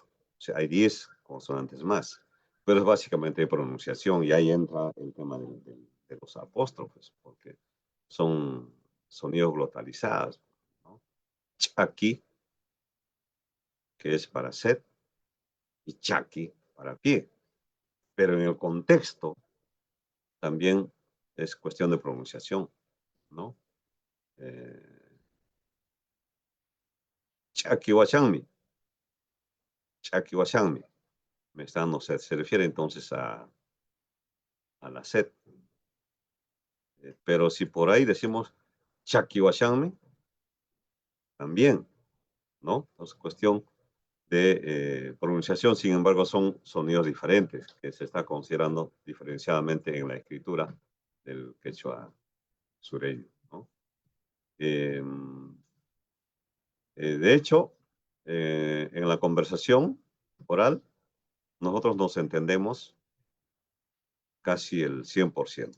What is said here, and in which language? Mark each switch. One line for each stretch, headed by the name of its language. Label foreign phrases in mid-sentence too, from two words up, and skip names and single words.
Spanish: O sea, hay 10 consonantes más. Pero es básicamente pronunciación y ahí entra el tema de los apóstrofes, porque son sonidos glotalizados, ¿no? Chaki, que es para set, y chaki para pie. Pero en el contexto también es cuestión de pronunciación, ¿no?
Quechua: Chaki wachangmi, chaki wachangmi.
Spanish: No sé, se refiere entonces a la set. Pero si por ahí decimos
Quechua: chaki wachangmi,
Spanish: también, ¿no? Es cuestión de pronunciación, sin embargo, son sonidos diferentes que se está considerando diferenciadamente en la escritura del quechua sureño, ¿no? De hecho, en la conversación oral, nosotros nos entendemos casi el 100%.